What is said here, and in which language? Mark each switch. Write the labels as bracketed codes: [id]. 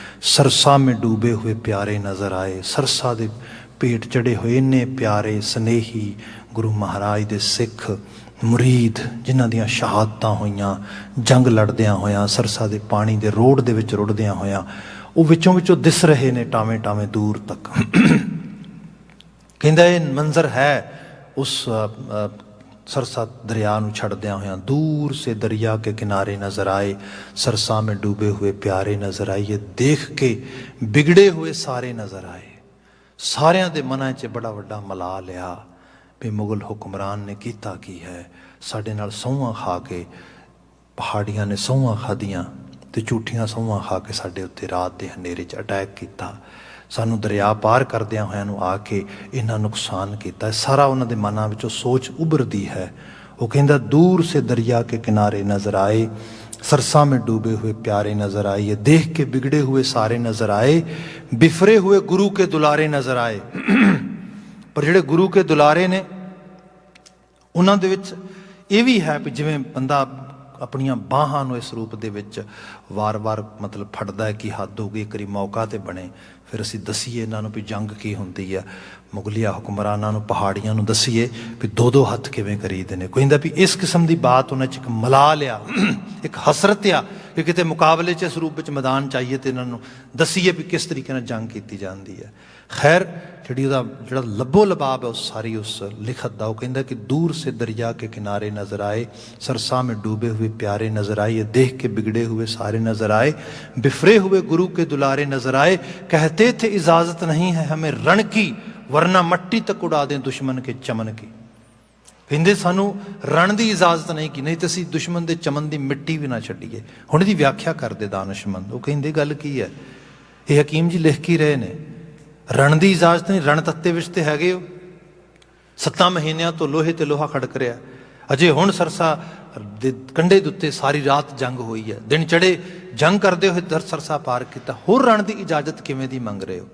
[hi] ਸਰਸਾ ਮੇਂ ਡੂਬੇ ਹੋਏ ਪਿਆਰੇ ਨਜ਼ਰ ਆਏ, [pa] ਸਰਸਾ ਦੇ ਭੇਟ ਚੜੇ ਹੋਏ ਇੰਨੇ ਪਿਆਰੇ ਸਨੇਹੀ ਗੁਰੂ ਮਹਾਰਾਜ ਦੇ ਸਿੱਖ ਮੁਰੀਦ ਜਿਨ੍ਹਾਂ ਦੀਆਂ ਸ਼ਹਾਦਤਾਂ ਹੋਈਆਂ ਜੰਗ ਲੜਦਿਆਂ ਹੋਇਆਂ, ਸਰਸਾ ਦੇ ਪਾਣੀ ਦੇ ਰੋਡ ਦੇ ਵਿੱਚ ਰੁੜਦਿਆਂ ਹੋਇਆਂ, ਉਹ ਵਿੱਚੋਂ ਦਿਸ ਰਹੇ ਨੇ ਟਾਵੇਂ ਟਾਵੇਂ ਦੂਰ ਤੱਕ। ਕਹਿੰਦਾ ਇਹ ਮੰਜ਼ਰ ਹੈ ਉਸ [hi] सरसा दरिया [pa] ਨੂੰ ਛੱਡਦਿਆਂ ਹੋਇਆਂ। [hi] दूर से दरिया के किनारे नज़र आए, सरसा में डूबे हुए प्यारे नज़र आए, ये देख के बिगड़े हुए सारे नज़र आए। [pa] सारिਆਂ ਦੇ ਮਨਾਂ 'ਚ ਬੜਾ ਵੱਡਾ ਮਲਾ ਲਿਆ ਵੀ ਮੁਗਲ ਹੁਕਮਰਾਨ ਨੇ ਕੀਤਾ ਕੀ ਹੈ, ਸਾਡੇ ਨਾਲ ਸਹੁੰਆਂ ਖਾ ਕੇ ਪਹਾੜੀਆਂ ਨੇ ਸਹੁੰਆਂ ਖਾਧੀਆਂ ਤੇ ਝੂਠੀਆਂ ਸਹੁੰਆਂ ਖਾ ਕੇ ਸਾਡੇ ਉੱਤੇ ਰਾਤ ਦੇ ਹਨੇਰੇ 'ਚ ਅਟੈਕ ਕੀਤਾ, ਸਾਨੂੰ ਦਰਿਆ ਪਾਰ ਕਰਦਿਆਂ ਹੋਇਆਂ ਨੂੰ ਆ ਕੇ ਇੰਨਾ ਨੁਕਸਾਨ ਕੀਤਾ। ਸਾਰਾ ਉਹਨਾਂ ਦੇ ਮਨਾਂ ਵਿੱਚੋਂ ਸੋਚ ਉੱਭਰਦੀ ਹੈ। ਉਹ ਕਹਿੰਦਾ [hi] दूर से दरिया के किनारे नज़र आए, सरसा में डूबे हुए प्यारे नज़र आए, ये देख के बिगड़े हुए सारे नज़र आए, बिफरे हुए गुरु के दुलारे नज़र आए। [pa] पर ਜਿਹੜੇ ਗੁਰੂ ਕੇ ਦੁਲਾਰੇ ਨੇ ਉਹਨਾਂ ਦੇ ਵਿੱਚ ਇਹ ਵੀ ਹੈ ਵੀ ਜਿਵੇਂ ਬੰਦਾ ਆਪਣੀਆਂ ਬਾਹਾਂ ਨੂੰ ਇਸ ਰੂਪ ਦੇ ਵਿੱਚ ਵਾਰ-ਵਾਰ ਮਤਲਬ ਫੜਦਾ ਹੈ ਕਿ ਹੱਦ ਹੋ ਗਈ, ਇੱਕ ਵਾਰੀ ਮੌਕਾ ਤੇ ਬਣੇ ਫਿਰ ਅਸੀਂ ਦਸੀਏ ਇਹਨਾਂ ਨੂੰ ਵੀ ਜੰਗ ਕੀ ਹੁੰਦੀ ਆ, ਮੁਗਲਿਆ ਹੁਕਮਰਾਨਾਂ ਨੂੰ ਪਹਾੜੀਆਂ ਨੂੰ ਦਸੀਏ ਵੀ ਦੋ ਹੱਥ ਕਿਵੇਂ ਕਰੀਦੇ ਨੇ। ਕਹਿੰਦਾ ਵੀ ਇਸ ਕਿਸਮ ਦੀ ਬਾਤ ਉਹਨਾਂ 'ਚ ਇੱਕ ਮਲਾ ਲਿਆ, ਇੱਕ ਹਸਰਤ ਆ ਕਿ ਕਿਤੇ ਮੁਕਾਬਲੇ 'ਚ ਇਸ ਰੂਪ ਵਿੱਚ ਮੈਦਾਨ ਚਾਹੀਏ ਤੇ ਇਹਨਾਂ ਨੂੰ ਦਸੀਏ ਵੀ ਕਿਸ ਤਰੀਕੇ ਨਾਲ ਜੰਗ ਕੀਤੀ ਜਾਂਦੀ ਹੈ। ਖੈਰ ਜਿਹੜੀ ਉਹਦਾ ਜਿਹੜਾ ਲੱਭੋ ਲਬਾਬ ਹੈ ਉਹ ਸਾਰੀ ਉਸ ਲਿਖਤ ਦਾ। ਉਹ ਕਹਿੰਦਾ ਕਿ [hi] दूर से दरिया के किनारे नज़र आए, सरसा में डूबे हुए प्यारे नज़र आए, ये देख के बिगड़े हुए सारे नज़र आए, बिफरे हुए गुरु के दुलारे नज़र आए, कहते थे इजाज़त नहीं है हमें रण की, वरना मट्टी तक उड़ा दें दुश्मन के चमन की। [pa] ਕਹਿੰਦੇ ਸਾਨੂੰ ਰਣ ਦੀ ਇਜਾਜ਼ਤ ਨਹੀਂ ਕਿ ਨਹੀਂ ਤੇ ਅਸੀਂ ਦੁਸ਼ਮਣ ਦੇ ਚਮਨ ਦੀ ਮਿੱਟੀ ਵੀ ਨਾ ਛੱਡੀਏ। ਹੁਣ ਇਹਦੀ ਵਿਆਖਿਆ ਕਰਦੇ ਦਾਨਿਸ਼ਮੰਦ। ਉਹ ਕਹਿੰਦੇ ਗੱਲ ਕੀ ਹੈ, ਇਹ ਹਕੀਮ ਜੀ ਲਿਖ ਕੇ ਰਹੇ ਨੇ, ਰਣ ਦੀ ਇਜਾਜ਼ਤ ਨਹੀਂ, ਰਣ ਤੱਤੇ ਵਿੱਚ ਤੇ ਹੈਗੇ ਹੋ। 7 ਮਹੀਨਿਆਂ ਤੋਂ ਲੋਹੇ ਤੇ ਲੋਹਾ ਖੜਕ ਰਿਹਾ, ਅਜੇ ਹੁਣ ਸਰਸਾ ਦੇ ਕੰਢੇ ਦੇ ਉੱਤੇ ਸਾਰੀ ਰਾਤ ਜੰਗ ਹੋਈ ਹੈ, ਦਿਨ ਚੜੇ ਜੰਗ ਕਰਦੇ ਹੋਏ ਸਰਸਾ ਪਾਰ ਕੀਤਾ, ਹੋਰ ਰਣ ਦੀ ਇਜਾਜ਼ਤ ਕਿਵੇਂ ਦੀ ਮੰਗ ਰਹੇ ਹੋ।